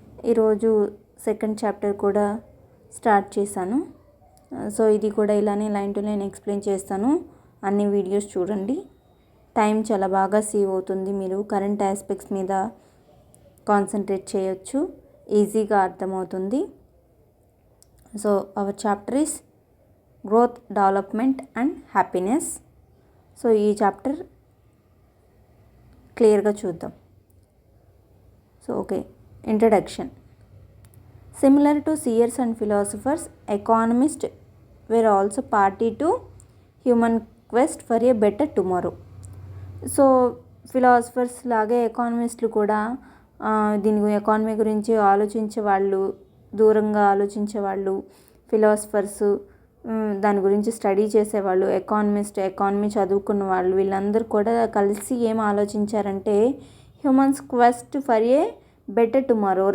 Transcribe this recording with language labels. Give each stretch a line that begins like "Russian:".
Telugu: ఈరోజు second chapter కూడా start చేశాను. సో ఇది కూడా ఇలానే లైన్ టు లైన్ ఎక్స్ప్లెయిన్ చేస్తాను. అన్ని వీడియోస్ చూడండి. టైం చాలా బాగా సేవ్ అవుతుంది. మీరు కరెంట్ ఆస్పెక్ట్స్ మీద కాన్సన్ట్రేట్ చేయొచ్చు, ఈజీగా అర్థమవుతుంది.
English: So our chapter is growth, development and happiness.
Telugu: So ఈ చాప్టర్ క్లియర్గా చూద్దాం.
English: So okay, introduction. Similar to seers and philosophers, economists were also party to human quest for a better tomorrow.
Telugu: So philosophers లాగే ఎకానమిస్టులు కూడా దీని economy గురించి ఆలోచించే వాళ్ళు, దూరంగా ఆలోచించే వాళ్ళు, ఫిలాసఫర్స్, దాని గురించి స్టడీ చేసేవాళ్ళు, ఎకానమీ చదువుకున్న వాళ్ళు, వీళ్ళందరూ కూడా కలిసి ఏం ఆలోచించారంటే
English: Humans quest for a better tomorrow.